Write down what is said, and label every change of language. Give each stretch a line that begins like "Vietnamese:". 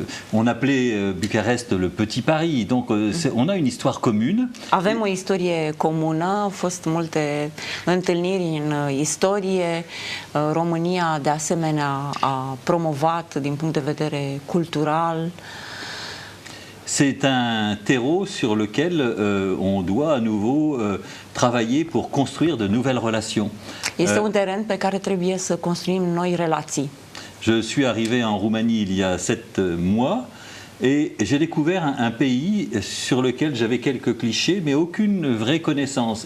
French: On appelait Bucarest le Petit Paris, donc on a une histoire commune.
Romanian: Avem o istorie comună, au fost multe întâlniri în istorie. România, de asemenea, a promovat din punct de vedere cultural.
French: C'est un terreau sur lequel on doit à nouveau travailler pour construire de nouvelles relations.
Romanian: Este un teren pe care trebuie să construim noi relații.
French: Je suis arrivé en Roumanie il y a 7 mois et j'ai découvert un pays sur lequel j'avais quelques clichés mais aucune vraie connaissance.